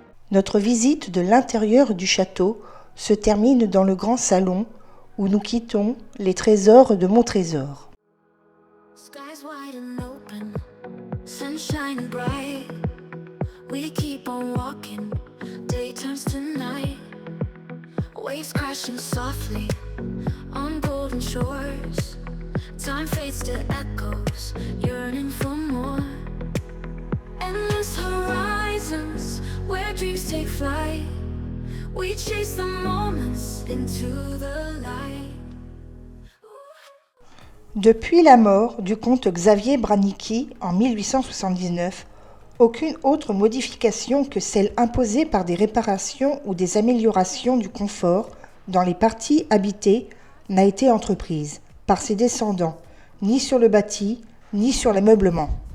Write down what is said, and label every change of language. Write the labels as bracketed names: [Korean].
[French] Notre visite de l'intérieur du château se termine dans le grand salon où nous quittons les trésors de Montrésor. [English] Skies wide and open, sunshine bright. We keep on walking, day turns to night. Waves crashing softly on golden shores. Time fades to echoes, yearning for more. Endless horizons where dreams take flight. We chase the moments into the light. [French] Depuis la mort du comte Xavier Branicki en 1879, aucune autre modification que celle imposée par des réparations ou des améliorations du confort dans les parties habitées n'a été entreprise par ses descendants, ni sur le bâti, ni sur l'ameublement.